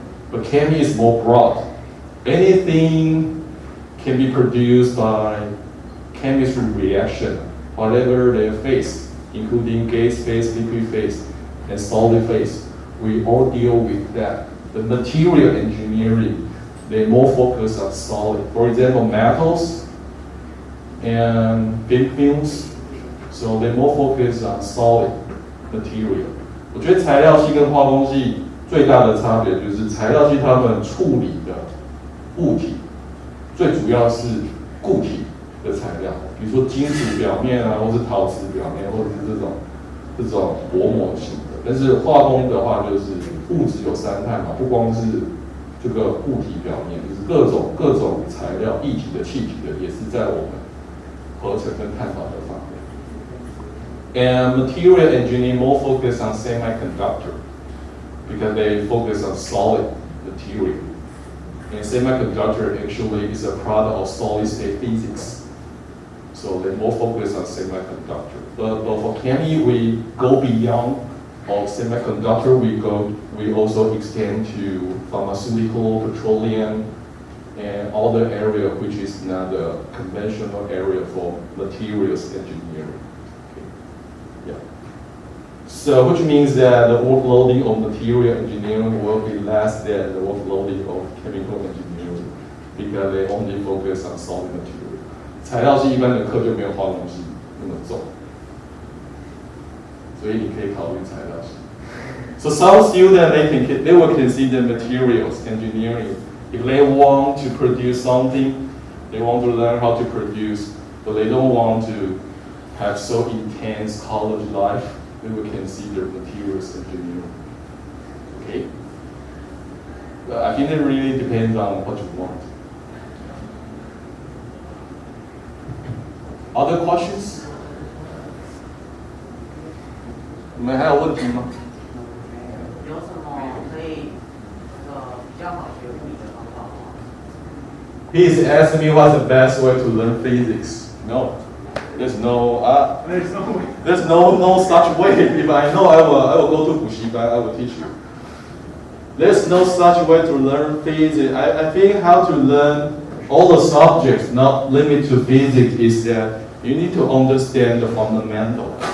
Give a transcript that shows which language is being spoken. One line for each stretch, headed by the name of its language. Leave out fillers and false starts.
English: But chemistry is more broad. Anything can be produced by chemistry reaction, whatever they face, including gas phase, liquid phase, and solid phase. We all deal with that. The material engineering, they more focus on solid. For example, metals and thin films. So they more focus on solid material.
Chinese: 我觉得材料系跟化工系最大的差别就是材料系他们处理的物体，最主要是固体的材料，比如说金属表面啊，或是陶瓷表面，或者是这种薄膜型的。但是化工的话，就是物质有3态嘛，不光是这个固体表面，就是各种材料，液体的、气体的，也是在我们合成跟探讨的范围。
English: And material engineering more focus on semiconductor because they focus on solid material. And semiconductor actually is a product of solid state physics. So they more focus on semiconductor. But for chemistry, we go beyond of semiconductor. We also extend to pharmaceutical, petroleum, and other area which is not a conventional area for materials engineering. Yeah. So which means that the workloading of material engineering will be less than the workloading of chemical engineering because they only focus on solid material.
Chinese: 材料系一般的课就没有化工系那么重，所以你可以考虑材料系。
English: So some students they will consider materials engineering if they want to produce something, they want to learn how to produce, but they don't want to have so intense college life, they will consider materials engineering. Okay? But I think it really depends on what you want. Other questions?
Chinese: 你们还有问题吗？有什么可以比较好学物理的方法吗？
English: He's asking me what's the best way to learn physics. No. There's no way. There's no such way. If I know, I will go to Bushiban. I will teach you. There's no such way to learn physics. I think how to learn all the subjects, not limited to physics, is that you need to understand the fundamental.